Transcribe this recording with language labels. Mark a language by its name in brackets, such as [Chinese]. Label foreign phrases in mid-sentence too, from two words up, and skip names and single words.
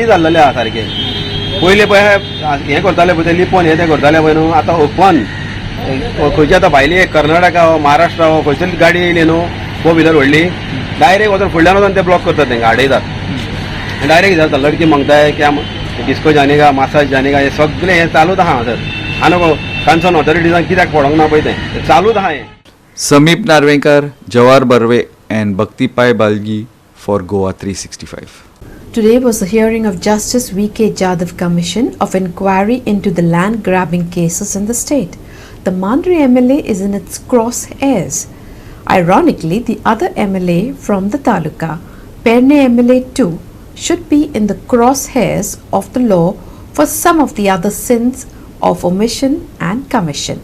[Konkani] जाल्लेले आहा सारखे पयले पळय हें करताले पळय ते लिपोन हें तें करताले पळय न्हू आतां ओपन खंयची आतां भायली कर्नाटका हो महाराष्ट्रा हो खंयची गाडी येयली न्हू [English] four wheeler [Konkani] व्हडली डायरेक्ट वचून फुडल्यान वचून ते ब्लॉक करतात तेंकां आडयतात डायरेक्ट जाता लडकी मागताय [Hindi] क्या डिस्को जानेगा मसाज जानेगा [Konkani] हे सगळें हें चालूच आहा हांगासर आनी [English] concern authorities [Konkani] कित्याक पडोंक ना पळय तें चालूच आहा हें [English] Samip Narvenkar, Jawar Barve and Bhakti Pai Balgi for GOA 365. Today was the hearing of Justice V.K. Jadhav Commission of Inquiry into the land grabbing cases in the state. The Mandri MLA is in its crosshairs. Ironically, the other MLA from the Taluka, Perne MLA too, should be in the crosshairs of the law for some of the other sins of omission and commission.